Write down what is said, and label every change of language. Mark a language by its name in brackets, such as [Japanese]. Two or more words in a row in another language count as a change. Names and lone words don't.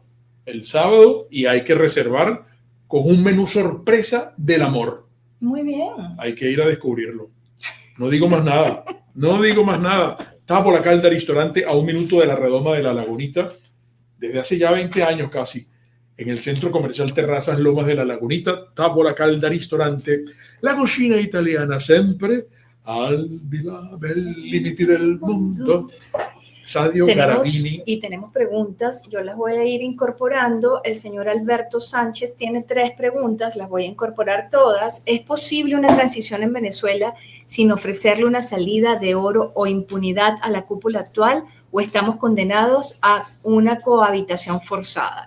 [Spanish] El sábado, y hay que reservar con un menú sorpresa del amor. Muy bien. Hay que ir a descubrirlo. No digo más nada. No digo más nada. Tábora Calda Restaurante a 1 minuto de la redoma de la Lagunita, desde hace ya 20 años casi, en el Centro Comercial Terrazas Lomas de la Lagunita. [Italian] Tábora Calda Ristorante, [Spanish] la cocina italiana [Italian] sempre al di là del limite del mondo. [Spanish] Sadio Garavini. Y tenemos preguntas, yo las voy a ir incorporando. El señor Alberto Sánchez tiene 3 preguntas, las voy a incorporar todas. ¿Es posible una transición en Venezuela sin ofrecerle una salida de oro o impunidad a la cúpula actual, o estamos condenados a una cohabitación forzada?